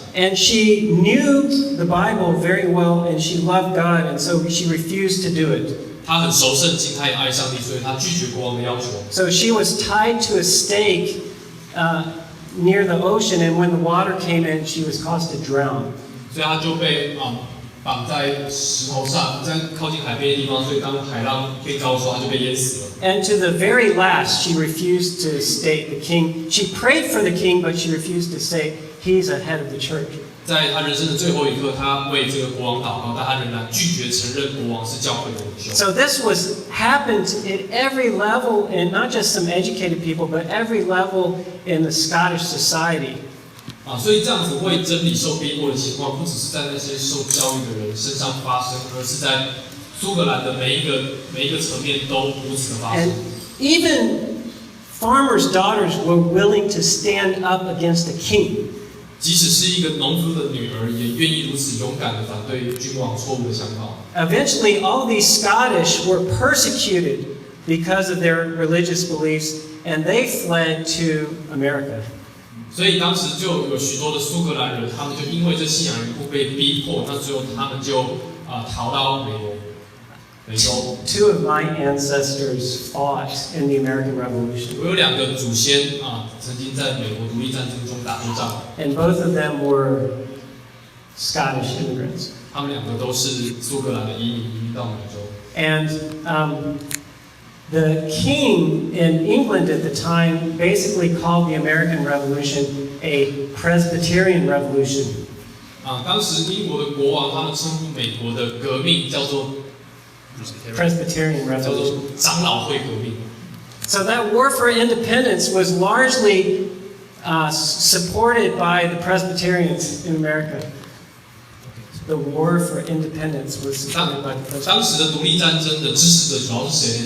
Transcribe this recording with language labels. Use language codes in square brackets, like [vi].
[en] And she knew the Bible very well, and she loved God, and so she refused to do it. [zh] 她很熟圣经，她也爱上帝，所以她拒绝国王的要求。 [en] So she was tied to a stake near the ocean, and when the water came in, she was caused to drown. [zh] 所以她就被绑在石头上，在靠近海边的地方，所以当海浪变高的时候，她就被淹死了。 [en] And to the very last, she refused to state the king. She prayed for the king, but she refused to say he's a head of the church. [zh] 在她人生的最后一刻，她为这个国王祷告，但她仍然拒绝承认国王是教会的领袖。 [en] So this happened at every level, and not just some educated people, but every level in the Scottish society. [zh] 所以这样子为真理受逼迫的情况，不只是在那些受教育的人身上发生，而是在苏格兰的每一个层面都如此的发生。 [en] And even farmers' daughters were willing to stand up against the king. [zh] 即使是一个农夫的女儿，也愿意如此勇敢的反对君王错误的想法。 [en] Eventually, all these Scottish were persecuted because of their religious beliefs, and they fled to America. [zh] 所以当时就有许多的苏格兰人，他们就因为这信仰缘故被逼迫，那最后他们就逃到美洲。 [en] Two of my ancestors fought in the American Revolution. [zh] 我有2个祖先曾经在美国独立战争中打过仗。 [en] And both of them were Scottish immigrants. [zh] 他们2个都是苏格兰的移民到美洲。 [en] And the king in England at the time basically called the American Revolution a Presbyterian revolution. [zh] 当时英国的国王他们称呼美国的革命叫做 [en] Presbyterian [zh] 叫做 [en] revolution. [zh] 长老会革命。 [en] So that war for independence was largely supported by the Presbyterians in America. The war for independence was supported by the Presbyterians. [zh] 当时的独立战争的支持者主要是谁呢？